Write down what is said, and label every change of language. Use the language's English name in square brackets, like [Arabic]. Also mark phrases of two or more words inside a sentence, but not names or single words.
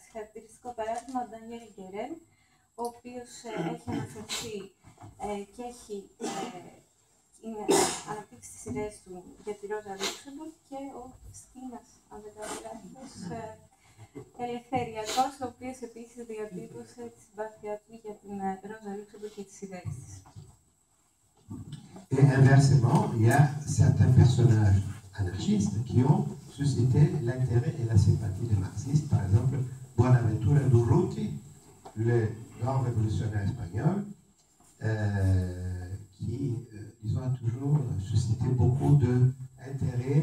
[Greek] Χαρακτηριστικό παράδειγμα ο Ντανιέλ Γκερέν, ο οποίος έχει αναφερθεί και έχει αναπτύξει τις ιδέες του για τη Ρόζα Λούξεμπουργκ και ο Στίνας, αν δεν κάνω λάθος, ελευθεριακός, ο οποίος επίσης διατύπωσε τη συμπάθειά του για την Ρόζα Λούξεμπουργκ και τις ιδέες της. [French] Et inversement, il y a certains personnages anarchistes qui ont suscité l'intérêt et la sympathie des marxistes. Par exemple, Buenaventura Durruti, le grand révolutionnaire espagnol, qui, disons, a toujours suscité beaucoup d'intérêt.